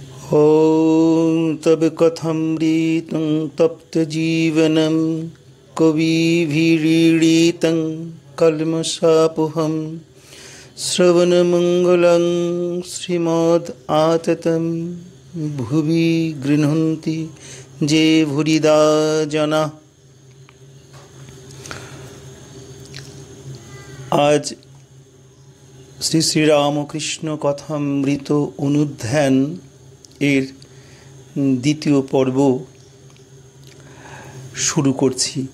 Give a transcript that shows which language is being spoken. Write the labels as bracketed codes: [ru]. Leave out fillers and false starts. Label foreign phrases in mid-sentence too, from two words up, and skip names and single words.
[sa] ॐ तब कथमृतं तप्तजीवनं कविभिरीडितं कल्मषापहं श्रवणमङ्गलं श्रीमद् आततं भुवि गृह्णन्ति जे भूरिदा जना। [bn] आज শ্রী শ্রী রামকৃষ্ণ কথামৃত অনুধ্যান এর দ্বিতীয় পর্ব শুরু করছি।